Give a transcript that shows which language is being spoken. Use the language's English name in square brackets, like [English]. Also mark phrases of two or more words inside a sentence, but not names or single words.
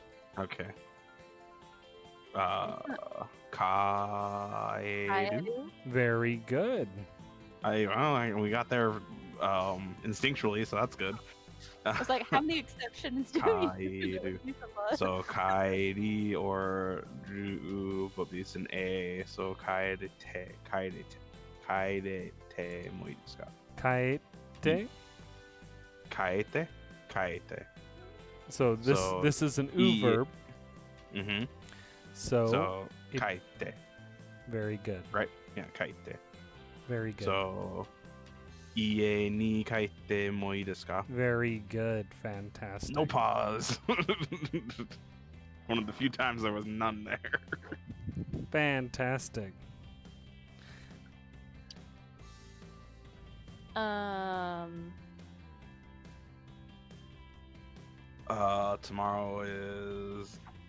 [Japanese] Okay. Kaedu? [English] Very good. We got there instinctually, so that's good. I was like, how many exceptions do we [Japanese] Kaedu. [English] use a lot? So kaedi or ju, but it's an A. [Japanese] So 変えてもいいですか? Kaete. Kaete. [English] So So, this is an e- verb. Mm-hmm. So, it- [Japanese] kaete. [English] very good. Yeah, kaete. Very good. [Japanese] So 家に帰ってもいいですか? [English] Very good. Fantastic. No pause. One of the few times there was none there. Fantastic. Tomorrow is